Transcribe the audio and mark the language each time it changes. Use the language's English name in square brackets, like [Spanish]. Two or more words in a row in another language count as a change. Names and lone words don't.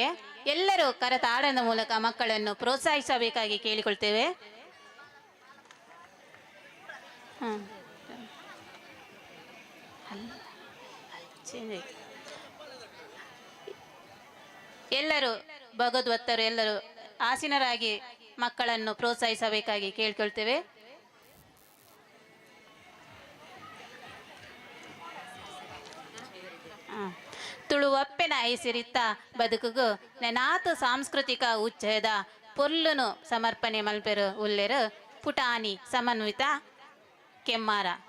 [Kannada] ಎಲ್ಲರೂ ಕರತಾಡದ ಮೂಲಕ ಮಕ್ಕಳನ್ನು ಪ್ರೋತ್ಸಾಹಿಸಬೇಕಾಗಿ ಕೇಳಿಕೊಳ್ತೇವೆ. ಎಲ್ಲರೂ ಭಗವದ್ಭಕ್ತರು ಎಲ್ಲರೂ ಆಸೀನರಾಗಿ ಮಕ್ಕಳನ್ನು ಪ್ರೋತ್ಸಾಹಿಸಬೇಕಾಗಿ ಕೇಳಿಕೊಳ್ತೇವೆ. [Tulu] ತುಳುವಪ್ಪೆನ ಐಸಿರಿತ್ತ ಬದುಕುಗು ನೆನಾತು ಸಾಂಸ್ಕೃತಿಕ ಉಚ್ಚಯದ ಪೊರ್ಲುನು ಸಮರ್ಪಣೆ ಮಲ್ಪೆರು ಉಲ್ಲೆರು ಪುಟಾಣಿ ಸಮನ್ವಿತ ಕೆಮ್ಮಾರ.